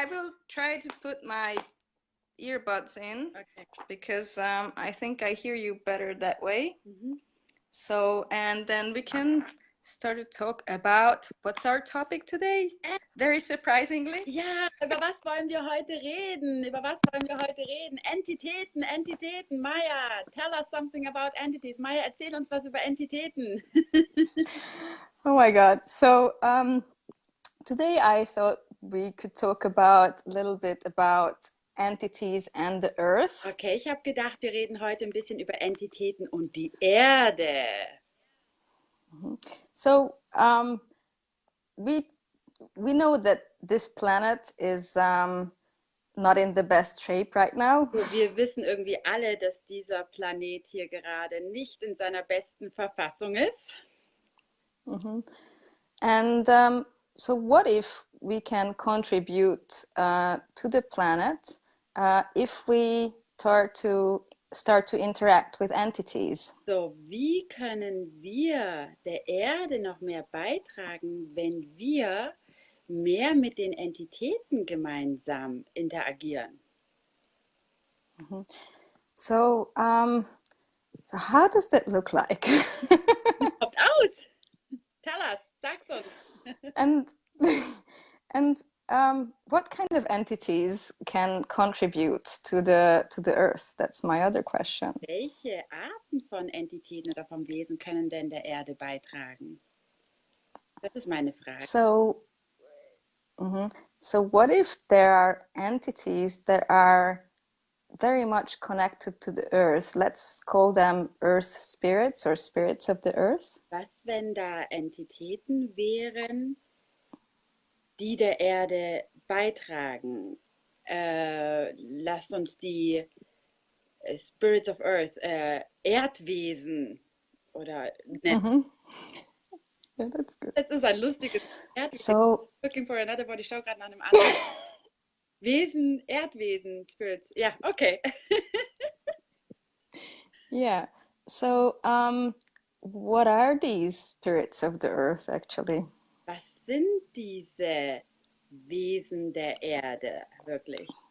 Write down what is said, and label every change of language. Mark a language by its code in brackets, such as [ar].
[en] I will try to put my earbuds in Okay. because I think I hear you better that way. Mhm. So, and then we can start to talk about what's our topic today? Very surprisingly. [de] Ja, über was wollen wir heute reden? Über was wollen wir heute reden? Entitäten, Entitäten. [en] Maja, tell us something about entities. [de] Maja, erzähl uns was über Entitäten. [en] Oh my God. So today I thought we could talk about a little bit about entities and the earth. [de] Okay, ich habe gedacht, wir reden heute ein bisschen über Entitäten und die Erde. [en] So we know that this planet is not in the best shape right now. [de] So, wir wissen irgendwie alle, dass dieser Planet hier gerade nicht in seiner besten Verfassung ist. [en] And so what if we can contribute to the planet if we start to interact with entities? [de] So, wie können wir der Erde noch mehr beitragen, wenn wir mehr mit den Entitäten gemeinsam interagieren? [en] So how does that look like? [de] Kommt aus! [en] Tell us, [de] sag's uns. [en] and what kind of entities can contribute to the earth? That's my other question. [de] Welche Arten von Entitäten oder von Wesen können denn der Erde beitragen? Das ist meine Frage. [en] So so what if there are entities that are very much connected to the earth? Let's call them earth spirits or spirits of the earth. [de] Was, wenn da Entitäten wären, die der Erde beitragen? Lasst uns die [en] Spirits of Earth, [de] Erdwesen oder nennen. [en] Yeah, that's good. [de] Das ist ein lustiges Erdwesen. [en] So Looking for another body, [de] ich schaue gerade nach einem anderen. Wesen, Erdwesen, Spirits. Ja, okay. [en] yeah. So what are these spirits of the earth actually? [de] Was sind diese Wesen der Erde wirklich?